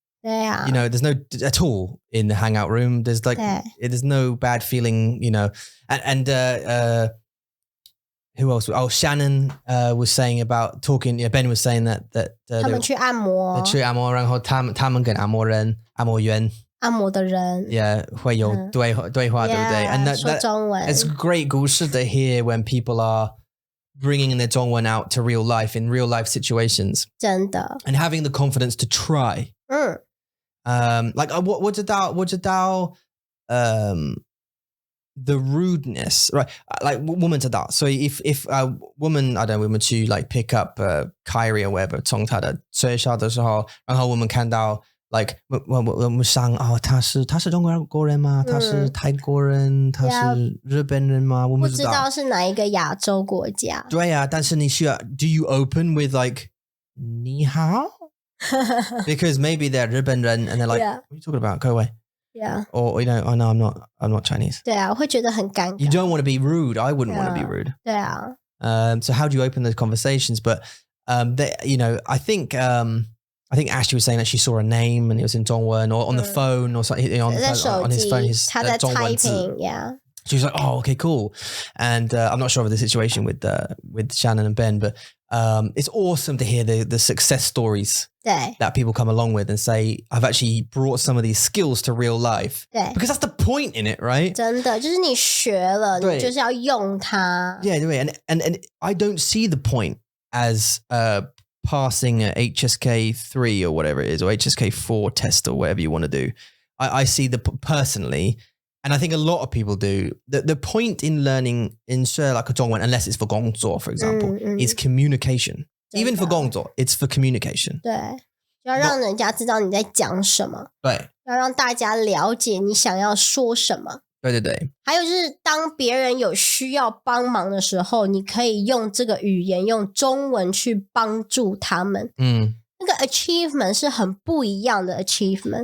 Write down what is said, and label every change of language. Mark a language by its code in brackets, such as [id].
[en] There's no at all in the hangout room. There's there's no bad feeling, and who else? Oh, Shannon was saying about talking. Ben was saying that [zh] 他们去按摩，去按摩，然后他们跟按摩员的人会有对话，对不对？And 说中文 [en] it's great 故事 to hear when people are bringing their 中文 out to real life in real life situations. [zh] 真的 [en] and having the confidence to try. Like [zh] 我知道 [en] the rudeness, right? [zh] Like 我们知道，所以 [en] if woman I don't know [zh] 我们去 [en] like pick up Kyrie or whatever [zh] 从他的学校的时候，然后我们看到 like 我们想哦，他是中国人吗？他是泰国人？他是日本人吗？我们不知道是哪一个亚洲国家。对啊，但是你需要 [en] do you open with like 你好because maybe they're 日本人 and they're like what are you talking about? Go away. Yeah. Or oh no, I'm not Chinese. [zh] 对啊，我会觉得很尴尬。 [en] You don't want to be rude. I wouldn't want to be rude. [zh] 对啊。 [en] So how do you open those conversations? But I think Ashley was saying that she saw a name and it was in 中文 or on the phone or something on his phone. [zh] 他在 typing, yeah. [en] She was like, oh, okay, cool. And I'm not sure of the situation with Shannon and Ben, but it's awesome to hear the success stories that people come along with and say, I've actually brought some of these skills to real life. Because that's the point in it, right? [zh] 真的，就是你学了，你就是要用它。 [en] Yeah, and I don't see the point as passing a HSK 3 or whatever it is, or HSK 4 test or whatever you want to do. I see personally, and I think a lot of people do, the point in learning in like a 中文, unless it's for 工作, for example, is communication. Even for 工作 it's for communication. [zh] 对，就要让人家知道你在讲什么，对，要让大家了解你想要说什么。对对对，还有就是当别人有需要帮忙的时候，你可以用这个语言，用中文去帮助他们。那个 achievement 是很不一样的 achievement，